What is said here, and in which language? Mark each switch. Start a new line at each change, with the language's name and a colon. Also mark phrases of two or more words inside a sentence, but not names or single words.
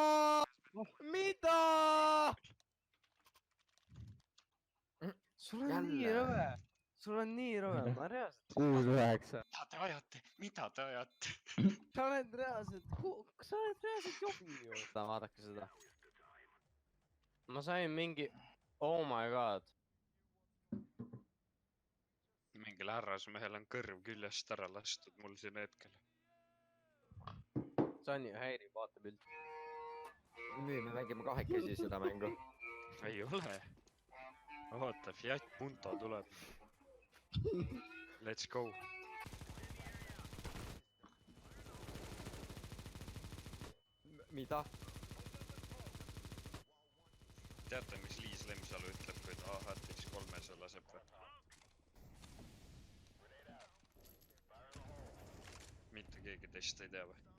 Estonian: Sul on nii rõve, ma reaalselt. 6-9. Mida te ajate? Sa oled reaalselt jobi ju. Vaadake seda. Ma sain mingi...
English: Oh my god.
Estonian: Mingil härrasmehel on kõrv küljest ära lastud mul siin hetkel. See on ju häiriv vaatepilt. Nüüd me mängime kahekesi seda mängu. Ei ole. Oota, Fiat Punto tuleb.
English: Let's go.
Estonian: Mida? Teate, mis Liis Lemsalu ütleb, kui ta AHT-X 3-se laseb või? Mitte keegi teist ei tea või?